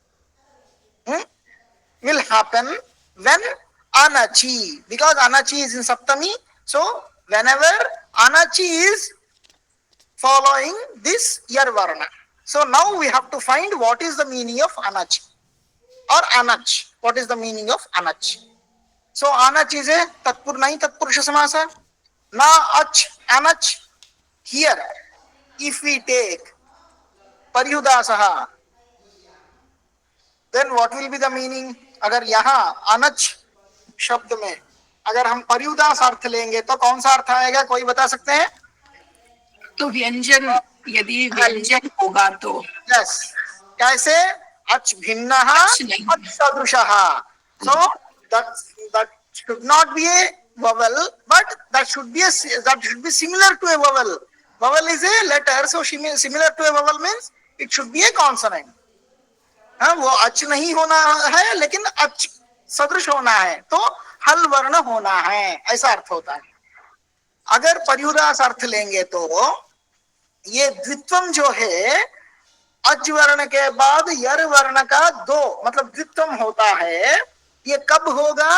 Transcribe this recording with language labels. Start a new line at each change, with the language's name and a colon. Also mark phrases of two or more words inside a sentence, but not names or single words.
English: Will happen when anachi, because anachi is in saptami, so whenever anachi is following this
Sanskrit: यर् वर्ण,
English: so now we have to find what is the meaning of anachi or anach. What is the meaning of anach? So anach is a tatpurnai
Sanskrit: तत्पुरुष समास. न अच् अनच्.
English: Here if we take paryudasaha, then what will be the meaning?
Hindi: अगर यहाँ अनच शब्द में अगर हम पर्युदास अर्थ लेंगे तो कौन सा अर्थ आएगा, कोई बता सकते हैं? तो व्यंजन, यदि व्यंजन होगा तो यस, कैसे?
Sanskrit: अच भिन्नः अच सदृशः,
English: so that should not be a vowel, but that should be similar to a vowel. Vowel is a letter, so similar to a vowel means it should be a consonant.
Hindi: हाँ, वो अच नहीं होना है लेकिन अच सदृश होना है, तो हल वर्ण होना है, ऐसा अर्थ होता है। अगर पर्युदास अर्थ लेंगे तो ये द्वित्वम जो है, अच वर्ण के बाद यर वर्ण का दो मतलब द्वित्वम होता है, ये कब होगा?